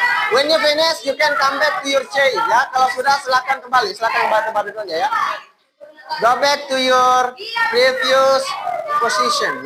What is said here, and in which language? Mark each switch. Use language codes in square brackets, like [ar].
[en] When you finish, you can come back to your chair. [id] Ya, kalau sudah silakan kembali, silakan kembali tempat duduknya ya. [en] Go back to your previous position.